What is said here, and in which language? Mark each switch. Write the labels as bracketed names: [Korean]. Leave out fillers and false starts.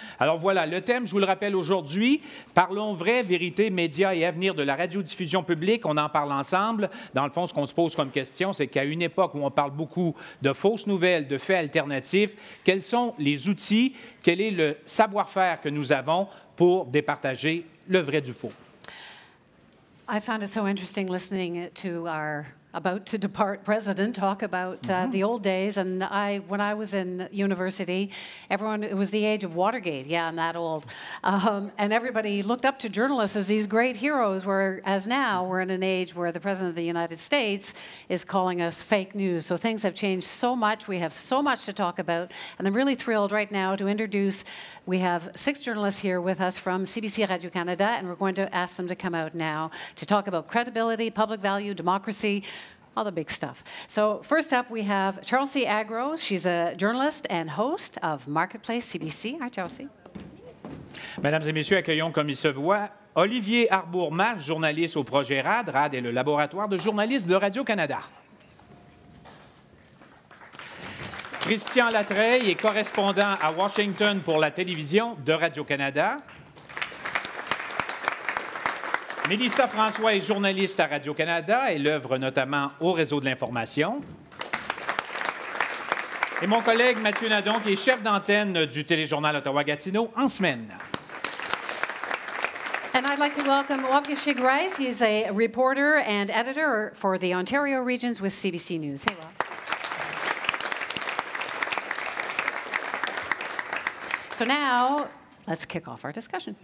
[French] Alors voilà, le thème, je vous le rappelle aujourd'hui, parlons vrai, vérité, médias et avenir de la radiodiffusion publique. On en parle ensemble. Dans le fond, ce qu'on se pose comme question, c'est qu'à une époque où on parle beaucoup de fausses nouvelles, de faits alternatifs, quels sont les outils, quel est le savoir-faire que nous avons pour départager le vrai du faux? [English] I found it so interesting listening to our about to depart president talk about the old days. And when I was in university, it was the age of Watergate. Yeah, I'm that old. And everybody looked up to journalists as these great heroes, whereas now we're in an age where the President of the United States is calling us fake news. So things have changed so much. We have so much to talk about. And I'm really thrilled right now to introduce, we have 6 journalists here with us from CBC Radio-Canada, and we're going to ask them to come out now to talk about credibility, public value, democracy, all the big stuff. So first up, we have Chelsea Agro. She's a journalist and host of Marketplace CBC. Hi, Chelsea. [French] Mesdames et messieurs, accueillons comme il se voit Olivier Arbour-Marche, journaliste au projet RAD. RAD est le laboratoire de journalistes de Radio-Canada. Christian Latreille est correspondant à Washington pour la télévision de Radio-Canada. Mélissa François est journaliste à Radio-Canada. Elle œuvre notamment au Réseau de l'information. Et mon collègue Mathieu Nadon, qui est chef d'antenne du téléjournal Ottawa-Gatineau en semaine. [English] And I'd like to welcome Wabgeshig Rice. He's a reporter and editor for the Ontario regions with CBC News. Hey, Wab. So now, let's kick off our discussion.